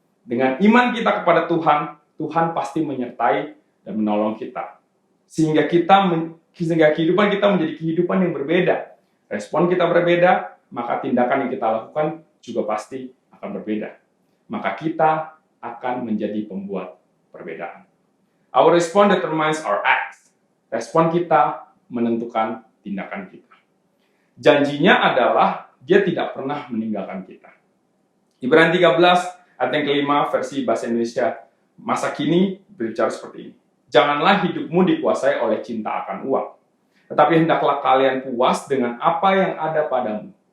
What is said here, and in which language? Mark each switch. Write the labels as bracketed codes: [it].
[id] Dengan iman kita kepada Tuhan, Tuhan pasti menyertai dan menolong kita. Sehingga kehidupan kita menjadi kehidupan yang berbeda. Respon kita berbeda, maka tindakan yang kita lakukan juga pasti akan berbeda. Maka kita akan menjadi pembuat perbedaan. [en] Our response determines our acts. [id] Respon kita menentukan tindakan kita. Janjinya adalah dia tidak pernah meninggalkan kita. Ibrani 13 ayat yang kelima versi bahasa Indonesia masa kini berbicara seperti ini. Janganlah hidupmu dikuasai oleh cinta akan uang, tetapi hendaklah kalian puas dengan apa yang ada padamu.